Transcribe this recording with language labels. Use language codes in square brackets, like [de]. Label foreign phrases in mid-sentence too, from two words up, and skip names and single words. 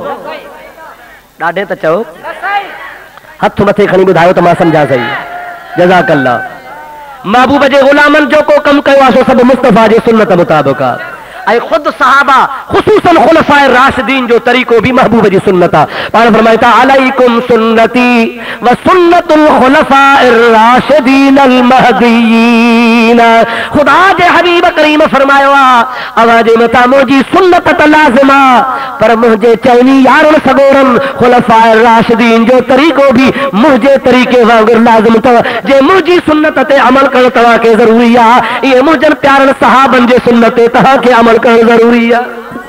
[sd] ॾाढे त चओ, हथ मथे खणी ॿुधायो त मां सम्झा सही। जज़ाकल्लाह। महबूब जे ग़ुलामनि जो को कमु कयो आहे सो सभु मुस्तफ़ा जे सुन्नत मुताबिक़ आहे। ऐं ख़ुदि सहाबा ख़ुसूसन खुलफ़ाए राशिदीन जो तरीक़ो भी महबूब जी सुन्नत आहे। पाण फरमाए था [ar] عليكم سنتي و سنة الخلفاء الراشدين المهديين. [sd] खुदा जे हबीब करीम फरमायो आहे, अवां जे मथां मुंहिंजी सुन्नत त लाज़िम आहे, पर मुंहिंजे चइनी यारनि सॻोरनि खुलफ़ाए राशिदीन जो तरीक़ो भी मुंहिंजे तरीक़े वांगुरु लाज़िम अथव। जे मुंहिंजी सुन्नत ते अमल करणु तव्हांखे ज़रूरी आहे, इहे मुंहिंजनि प्यारनि सहाबनि जे सुन्नत ते तव्हांखे अमल करणु ज़रूरी आहे।